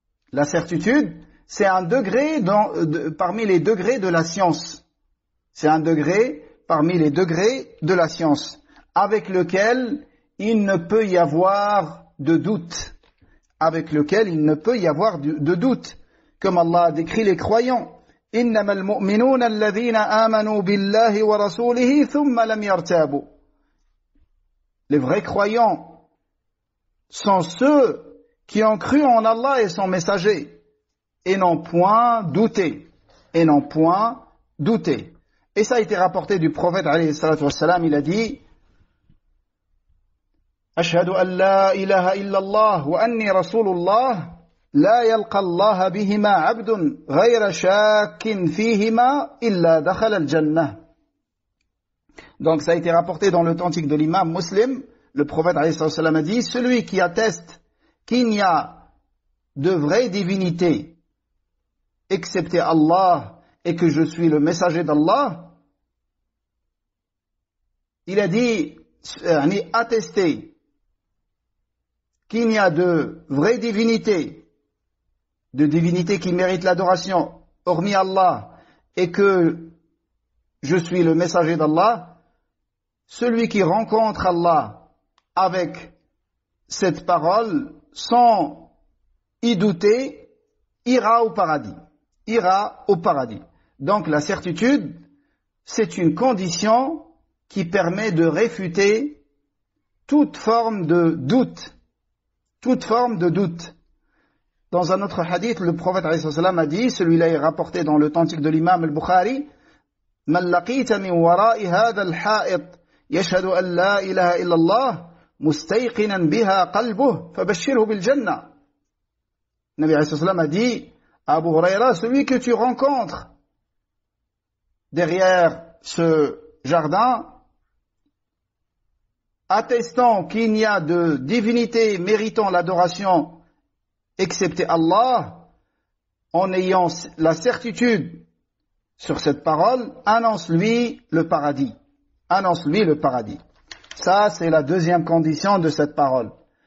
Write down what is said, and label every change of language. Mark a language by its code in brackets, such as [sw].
[fr] La certitude, c'est un degré parmi les degrés de la science. C'est un degré parmi les degrés de la science avec lequel il ne peut y avoir de doute. Avec lequel il ne peut y avoir de doute. Comme Allah a décrit les croyants. [ar] إنما المؤمنون الذين آمنوا بالله ورسوله ثم لم يرتابوا. [fr] Les vrais croyants sont ceux qui ont cru en Allah et son messager et n'ont point douté. Et n'ont point douté. Et ça a été rapporté du prophète [ar] عليه الصلاة والسلام. [fr] Il a dit: [ar] أشهد أن لا إله إلا الله وأني رسول الله لا يلقى الله بهما عبد غير شاك فيهما إلا دخل الجنة. [fr] Donc ça a été rapporté dans l'authentique de l'imam Muslim. Le prophète [ar] عليه الصلاة والسلام [fr] a dit: celui qui atteste qu'il n'y a de vraie divinité excepté Allah et que je suis le messager d'Allah, il a dit, attester qu'il n'y a de vraie divinité, de divinité qui mérite l'adoration, hormis Allah, et que je suis le messager d'Allah, celui qui rencontre Allah avec cette parole, sans y douter, ira au paradis. Ira au paradis. Donc la certitude, c'est une condition qui permet de réfuter toute forme de doute. Toute forme de doute. Dans un autre hadith, le prophète a dit, celui-là est rapporté dans l'authentique de l'imam al-Bukhari, [ar] مَنْ لَقِيْتَ مِنْ وَرَاءِ هَذَا الْحَائِطِ يَشْهَدُ أَنْ لَا إِلَهَ إِلَّا اللَّهِ مُسْتَيْقِنًا بِهَا قَلْبُهُ فَبَشِّرْهُ بِالْجَنَّةِ. [fr] Nabi a dit, Abu Huraira, celui que tu rencontres derrière ce jardin, attestant qu'il n'y a de divinité méritant l'adoration excepté Allah, en ayant la certitude sur cette parole, annonce-lui le paradis. Annonce-lui le paradis. Ça, c'est la deuxième condition de cette parole.